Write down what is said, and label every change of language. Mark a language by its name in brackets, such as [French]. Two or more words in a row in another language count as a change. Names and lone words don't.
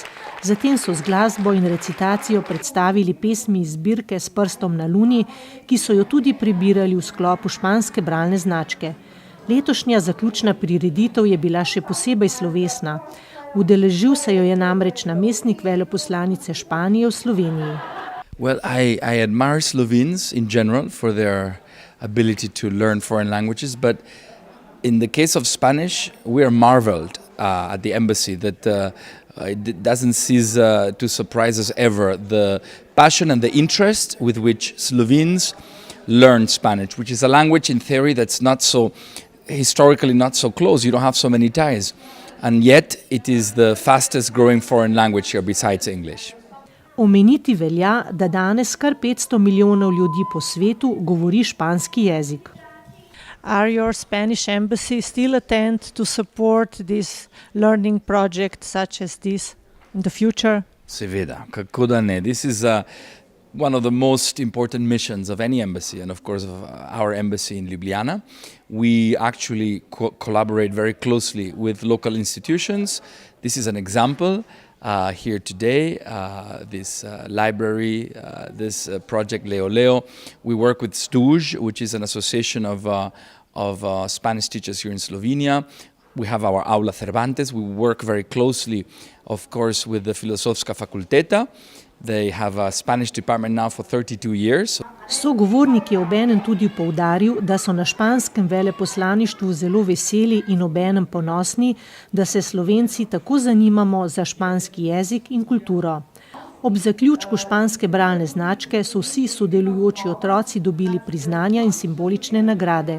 [Slovenian] Zatem so z glasbo in recitacijo predstavili pesmi iz zbirke S prstom na luni, ki so jo tudi prebirali v sklopu španske bralne značke. Letošnja zaključna prireditev je bila še posebej slovesna. Udeležil se jo je namreč namestnik veleposlanice Španije v Sloveniji. [English] Well, I admire Slovenes in general for their ability to learn foreign languages, but in the case of Spanish, we are marveled at the embassy that it doesn't cease to surprise us ever, the passion and the interest with which Slovenes learn Spanish, which is a language in theory that's not so, historically not so close, you don't have so many ties, and yet it is the fastest growing foreign language here besides English. [Slovenian] Omeniti velja, da danes kar 500 milijonov ljudi po svetu govori španski jezik. [English] Are your Spanish embassy still attent to support this learning project such as this in the future? [Slovenian] Seveda, kako da ne. [English] This is one of the most important missions of any embassy and of course of our embassy in Ljubljana. We actually collaborate very closely with local institutions. This is an example. Here today, this library, this project Leo Leo. We work with Stuž, which is an association of of Spanish teachers here in Slovenia. We have our Aula Cervantes. We work very closely, of course, with the Filosofska fakulteta. They have a Spanish department now for 32 years. [Slovenian] Sogovornik je obenem tudi poudaril, da so na španskem veleposlaništvu zelo veseli in obenem ponosni, da se Slovenci tako zanimamo za španski jezik in kulturo. Ob zaključku španske bralne značke so vsi sodelujoči otroci dobili priznanja in simbolične nagrade.